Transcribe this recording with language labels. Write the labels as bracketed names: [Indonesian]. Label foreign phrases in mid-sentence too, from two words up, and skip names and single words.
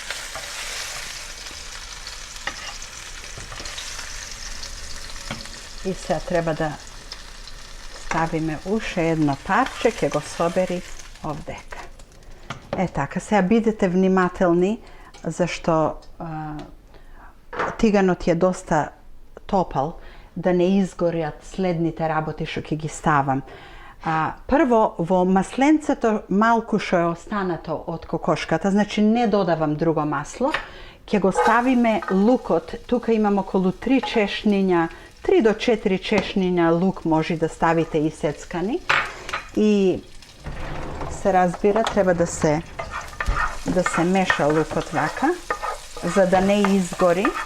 [Macedonian] И сега треба да ставиме уште едно парче, ќе го собери овдека. Така, сега бидете внимателни, зашто тиганот е доста топал, да не изгорят следните работи што ќе ги ставам. Прво, во масленцето малку што е останато од кокошката, значи не додавам друго масло, ќе го ставиме лукот, тука имам околу 3 чешниња, 3 до 4 чешниња лук може да ставите и сецкани. И се разбира, треба да се меша лукот вака, за да не изгори.